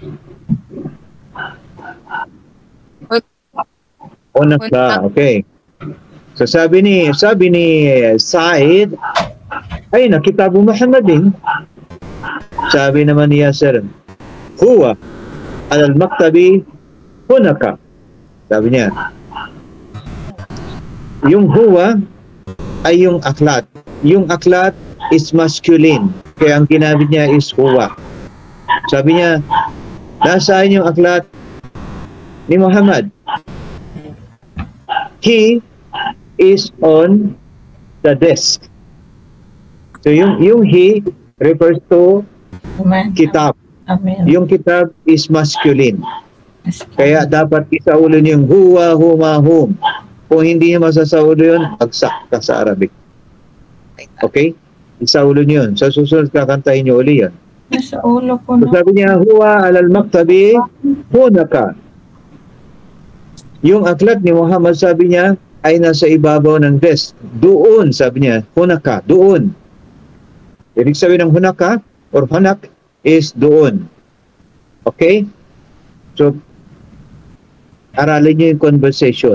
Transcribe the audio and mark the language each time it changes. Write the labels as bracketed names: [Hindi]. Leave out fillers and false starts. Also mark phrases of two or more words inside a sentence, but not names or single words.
[Filipino] Unak ba? Okay. So sabi ni Said, [Arabic] أين كتاب محمد. [Filipino] Sabi naman ni Yasser, [Arabic] هو على المكتب هناك. [Filipino] Sabi niya, yung huwa ay yung aklat. Yung aklat [English] is masculine. [Filipino] Kaya ang ginamit niya is huwa. Sabi niya, nasaan yung aklat ni Muhammad? [English] He is on the desk. [Filipino] So yung [English] he refers to [Filipino] Amen. kitab. Amen. Yung kitab [English] is masculine. [Filipino] Kaya dapat isaulo niyo yung [Arabic] هو، هما، هم. [Filipino] Kung hindi niyo masasaulo yun, agsak ka sa Arabic. Okay? Isaulo niyo yun. Sa susunod kakantahin niyo uli yan. Nasa ulo ko So na. sabi niya, [Arabic] هو على المكتب هناك. [Filipino] Yung aklat ni Muhammad, sabi niya, ay nasa ibabaw ng desk. Doon, sabi niya, hunaka, doon. Ibig sabihin ng hunaka or hunak is doon. Okay? So, aralin niyo yung conversation.